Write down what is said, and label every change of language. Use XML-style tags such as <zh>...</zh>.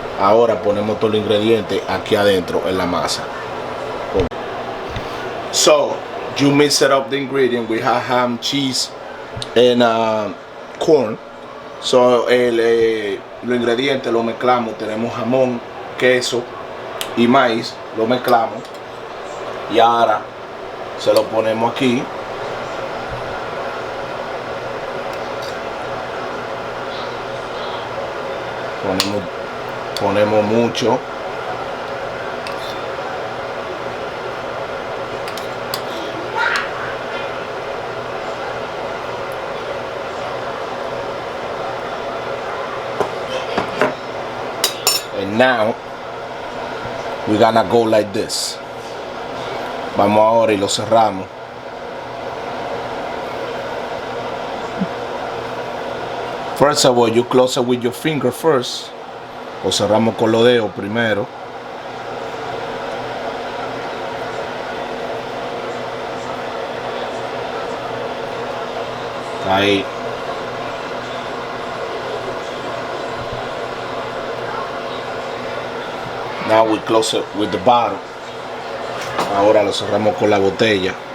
<es>Ahora ponemos todos los ingredientes aquí adentro en la masa.</es> <en>So you mix it up the ingredient. We have ham, cheese, and corn.</en> <es>So los ingredientes los mezclamos. Tenemos jamón, queso y maíz. Lo mezclamos. Y ahora se lo ponemos aquí. Ponemos mucho.</es> <en>And now we're gonna go like this.</en> <es>Vamos ahora y lo cerramos.</es> <en>First of all, you close it with your finger first.</en> <es>Lo cerramos con los dedos primero. Ahí.</es> <en>Now we close it with the bottle.</en> <es>Ahora lo cerramos con la botella.</es>